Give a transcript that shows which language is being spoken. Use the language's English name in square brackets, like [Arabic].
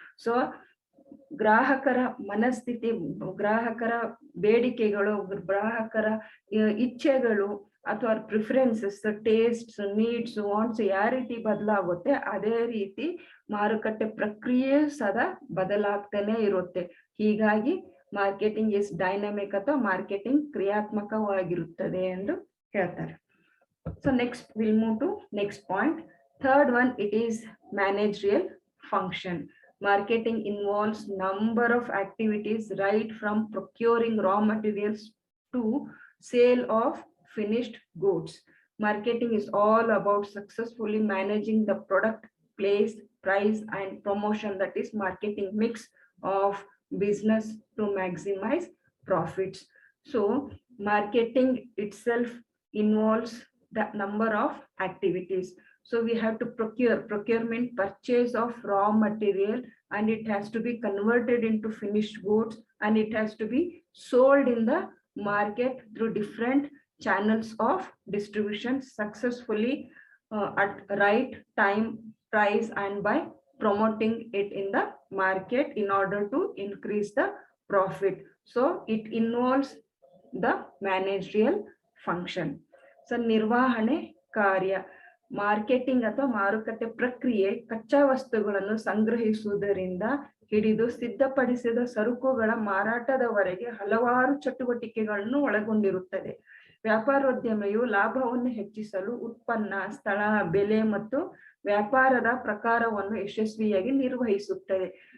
[Kannada] So ಗ್ರಾಹಕರ ಮನಸ್ಥಿತಿ, ಗ್ರಾಹಕರ ಬೇಡಿಕೆಗಳು, ಗ್ರಾಹಕರ ಇಚ್ಛೆಗಳು ಅಥವಾ ಪ್ರಿಫರೆನ್ಸಸ್, ಟೇಸ್ಟ್, ನೀಡ್ಸ್, ವಾಂಟ್ಸ್ ಯಾವ ರೀತಿ ಬದಲಾಗುತ್ತೆ, ಅದೇ ರೀತಿ ಮಾರುಕಟ್ಟೆ ಪ್ರಕ್ರಿಯೆ ಸದಾ ಬದಲಾಗ್ತಾನೆ ಇರುತ್ತೆ. ಹೀಗಾಗಿ [English] marketing is dynamic [Kannada] ಅಥವಾ ಮಾರ್ಕೆಟಿಂಗ್ ಕ್ರಿಯಾತ್ಮಕವಾಗಿರುತ್ತದೆ ಎಂದು ಹೇಳ್ತಾರೆ. [English] So next will move to next point. Third one, it is managerial function. Marketing involves number of activities, right from procuring raw materials to sale of finished goods. Marketing is all about successfully managing the product, place, price, and promotion. That is marketing mix of business to maximize profits. So marketing itself involves the number of activities. So we have to procurement, purchase of raw material, and it has to be converted into finished goods, and it has to be sold in the market through different channels of distribution successfully at right time, price, and by promoting it in the market in order to increase the profit. So it involves the managerial function. So [Kannada] ನಿರ್ವಹಣೆ ಕಾರ್ಯ. Marketing ಅಥವಾ ಮಾರುಕಟ್ಟೆ ಪ್ರಕ್ರಿಯೆ ಕಚ್ಚಾ ವಸ್ತುಗಳನ್ನು ಸಂಗ್ರಹಿಸುವುದರಿಂದ ಹಿಡಿದು ಸಿದ್ಧಪಡಿಸಿದ ಸರಕುಗಳ ಮಾರಾಟದವರೆಗೆ ಹಲವಾರು ಚಟುವಟಿಕೆಗಳನ್ನು ಒಳಗೊಂಡಿರುತ್ತದೆ. ವ್ಯಾಪಾರೋದ್ಯಮೆಯು ಲಾಭವನ್ನು ಹೆಚ್ಚಿಸಲು ಉತ್ಪನ್ನ, ಸ್ಥಳ, ಬೆಲೆ ಮತ್ತು ವ್ಯಾಪಾರದ ಪ್ರಕಾರವನ್ನು ಯಶಸ್ವಿಯಾಗಿ ನಿರ್ವಹಿಸುತ್ತದೆ.